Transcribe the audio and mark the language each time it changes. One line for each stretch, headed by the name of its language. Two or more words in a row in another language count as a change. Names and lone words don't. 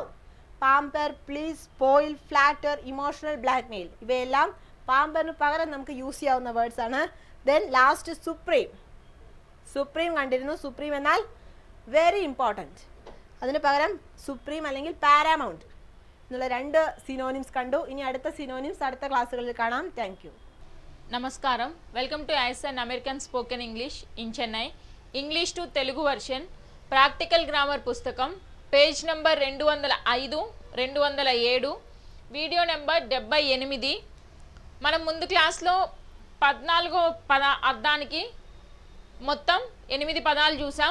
Malayalam: പാമ്പർ, പ്ലീസ്, സ്പോയിൽ, ഫ്ലാറ്റർ,
English: emotional blackmail,
Malayalam: ഇവയെല്ലാം പാമ്പറിന് പകരം നമുക്ക് യൂസ് ചെയ്യാവുന്ന വേർഡ്സ് ആണ്.
English: then last supreme.
Malayalam: സുപ്രീം കണ്ടിരുന്നു. സുപ്രീം എന്നാൽ
English: very important.
Malayalam: അതിന് പകരം സുപ്രീം അല്ലെങ്കിൽ പാരാമൗണ്ട് എന്നുള്ള രണ്ട് സിനോണിംസ് കണ്ടു. ഇനി അടുത്ത സിനോണിംസ് അടുത്ത ക്ലാസ്സുകളിൽ കാണാം.
English: thank you.
Telugu: నమస్కారం.
English: Welcome to ISN American Spoken English in Chennai. English to Telugu version practical grammar పుస్తకం page number 205, 207, video number 78.
Telugu: మనం ముందు క్లాస్లో 14వ అర్థానికి మొత్తం 8 పదాలు చూసాం.